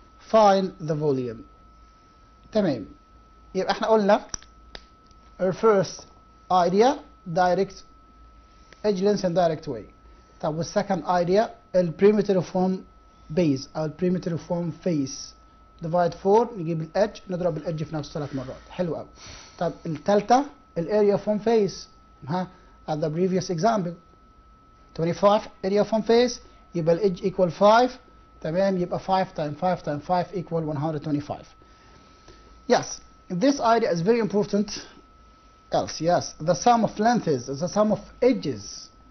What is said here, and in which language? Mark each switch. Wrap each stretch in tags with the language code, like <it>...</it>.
<en>Find the volume. تمام.</en> <ar>يبقى احنا قلنا</ar> <en>our first idea direct edge length and direct way.</en> <ar>طب والsecond idea البريمتر form base او البريمتر form face. divide 4 نجيب الedge نضرب الedge في نفسه 3 مرات. حلو قوي. طب الثالثه الاريا form face.</ar> <en>at the previous example 25 area form face</en> <ar>يبقى الedge</ar> <en>equal 5.</en> <ar>تمام.</ar> <en>يبقى 5 times 5 times 5 equal 125. Yes, this idea is very important. Else, yes, the sum of lengths is the sum of edges.</en>